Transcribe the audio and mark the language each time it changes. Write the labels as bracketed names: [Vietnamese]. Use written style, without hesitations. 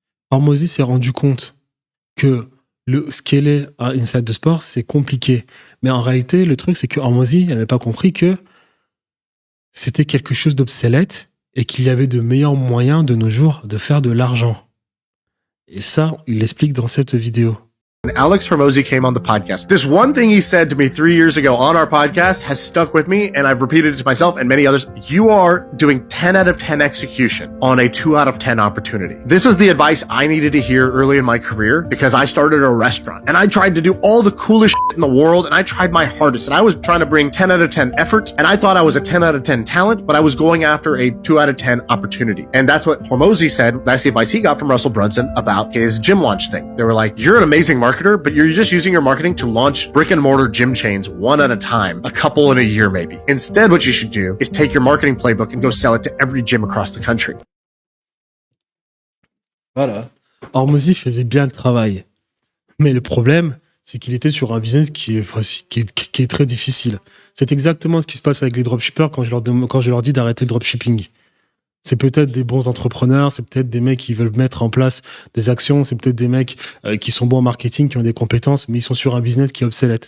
[French] Hormozi s'est rendu compte que scaler une salle de sport, c'est compliqué. Mais en réalité, le truc, c'est que Hormozi n'avait pas compris que c'était quelque chose d'obsolète et qu'il y avait de meilleurs moyens de nos jours de faire de l'argent. Et ça, il l'explique dans cette vidéo. [English] Alex Hormozi came on the podcast. This one thing he said to me 3 years ago on our podcast has stuck with me, and I've repeated it to myself and many others. You are doing 10 out of 10 execution on a 2 out of 10 opportunity. This was the advice I needed to hear early in my career because I started a restaurant and I tried to do all the coolest shit in the world and I tried my hardest and I was trying to bring 10 out of 10 effort and I thought I was a 10 out of 10 talent, but I was going after a 2 out of 10 opportunity. And that's what Hormozi said. That's the advice he got from Russell Brunson about his gym launch thing. They were like, you're an amazing marketer, but you're just using your marketing to launch brick and mortar gym chains one at a time, a couple in a year maybe. Instead, what you should do is take your marketing playbook and go sell it to every gym across the country. [French] Voilà. Hormozi faisait bien le travail. Mais le problème, c'est qu'il était sur un business qui est très difficile. C'est exactement ce qui se passe avec les dropshippers quand je leur dis d'arrêter le dropshipping. C'est peut-être des bons entrepreneurs, c'est peut-être des mecs qui veulent mettre en place des actions, c'est peut-être des mecs qui sont bons en marketing, qui ont des compétences, mais ils sont sur un business qui est obsolète.